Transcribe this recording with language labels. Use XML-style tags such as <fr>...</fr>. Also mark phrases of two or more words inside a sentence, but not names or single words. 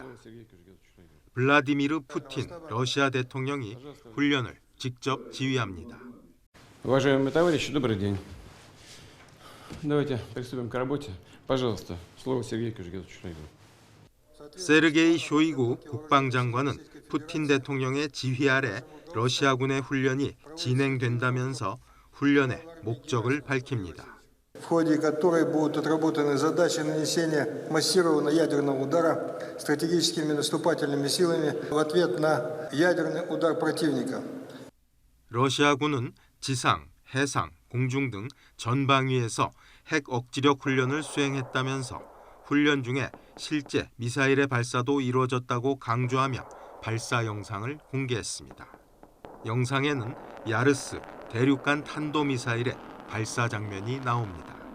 <ko>블라디미르 푸틴 러시아 대통령이 훈련을 직접 지휘합니다.</ko> <ru>Уважаемые товарищи, добрый день. Давайте приступим к работе. Пожалуйста, слово Сергею Киргизовичу Шойгу.</ru> <ko>세르게이 쇼이구 국방장관은 푸틴 대통령의 지휘 아래 러시아군의 훈련이 진행된다면서 훈련의 목적을 밝힙니다.</ko> <ru>в ходе которой будут отработаны задачи нанесения массированного ядерного удара стратегическими наступательными силами в ответ на ядерный удар противника.</ru> <ko>러시아군은 지상, 해상, 공중 등 전방위에서 핵 억지력 훈련을 수행했다면서 훈련 중에 실제 미사일의 발사도 이루어졌다고 강조하며 발사 영상을 공개했습니다. 영상에는 야르스 대륙간 탄도미사일의 발사 장면이 나옵니다.</ko>